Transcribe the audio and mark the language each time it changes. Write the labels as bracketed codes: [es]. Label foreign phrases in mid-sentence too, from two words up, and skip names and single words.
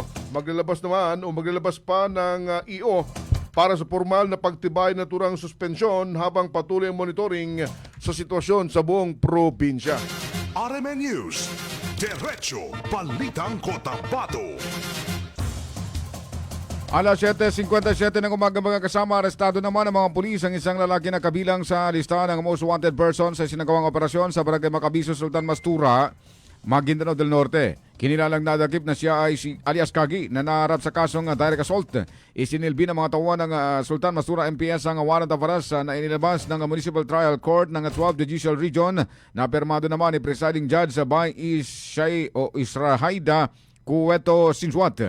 [tl] Maglalabas pa ng EO para sa formal na pagtibay na turang suspensyon habang patuloy ang monitoring sa sitwasyon sa buong probinsya. RMN News, Diretso Balitang Cotabato. Alas 7:57 ng umaga mga kasama, arestado naman ng mga pulis ang isang lalaki na kabilang sa listahan ng [en] most wanted person [tl] sa sinagawang operasyon sa Barangay Macabizo, Sultan Mastura, Maguindanao del Norte. Kinilalang nadakip na siya ay si alias Kagi na naharap sa kasong [en] direct assault. [tl] Isinilbi ng mga tauhan ng Sultan Mastura MPS ang [en] warrant of arrest [tl] na inilabas ng Municipal Trial Court ng 12 Judicial Region na permado naman ni Presiding Judge by Israhaida Cueto Sinsuat.